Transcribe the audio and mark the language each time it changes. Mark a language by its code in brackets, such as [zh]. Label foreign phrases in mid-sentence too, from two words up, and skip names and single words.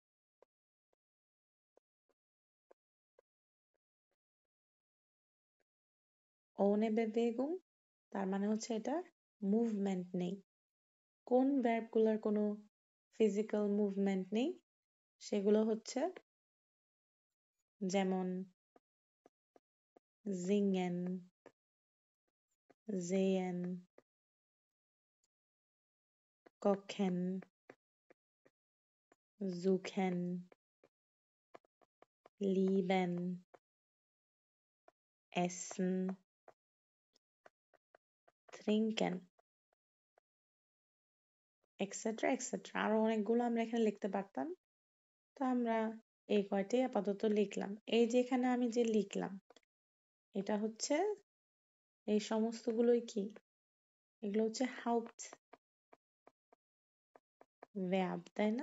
[de] ohne Bewegung [bn] তার মানে হচ্ছে এটা মুভমেন্ট নেই। কোন ভার্বগুলোর কোনো ফিজিক্যাল মুভমেন্ট নেই? সেগুলো হচ্ছে যেমন [de] singen, sehen, kochen, suchen, lieben, essen, trinken, [en] Etcetera etcetera. [bn] আরো অনেকগুলো আমরা এখানে লিখতে পারতাম, তো আমরা এই কয়টাই আপাতত লিখলাম। এই যে এখানে আমি যে লিখলাম, এটা হচ্ছে এই সমস্তগুলোই কি, এগুলো হচ্ছে হাউপ্ট verb, তাই না?